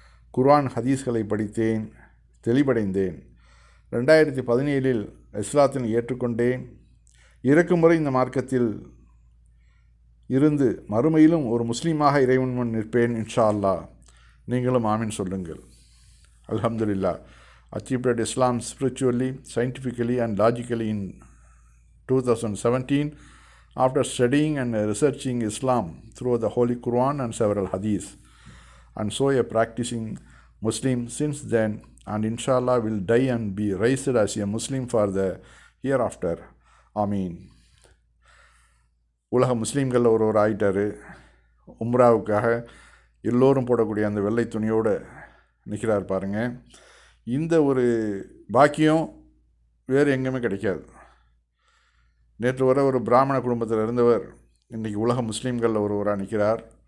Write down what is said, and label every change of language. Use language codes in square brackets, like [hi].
[ta] குர்ஆன் ஹதீஸ்களை படித்தேன், தெளிவடைந்தேன். 2017 இஸ்லாத்தினை ஏற்றுக்கொண்டேன். இறக்கும் முறை இந்த மார்க்கத்தில் இருந்து மறுமையிலும் ஒரு முஸ்லீமாக இறைவன் முன் நிற்பேன் இன்ஷா அல்லாஹ். நீங்களும் ஆமீன் சொல்லுங்கள். அல்ஹம்துலில்லாஹ். [en] Achieved Islam spiritually, scientifically and logically in 2017 after studying and researching Islam through the Holy Quran and several hadiths, and so a practicing Muslim since then, and inshallah will die and be raised as a Muslim for the hereafter. [ta] ஆமீன். உலக முஸ்லீம்களில் ஒருவர் ஆகிட்டார். உம்ராவுக்காக எல்லோரும் போடக்கூடிய அந்த வெள்ளை துணியோடு நிற்கிறார் பாருங்கள். இந்த ஒரு பாக்கியம் வேறு எங்கேயுமே கிடைக்காது. நேற்று வரை ஒரு பிராமண குடும்பத்தில் இருந்தவர் இன்றைக்கி உலக முஸ்லீம்களில் ஒருவராக நிற்கிறார்.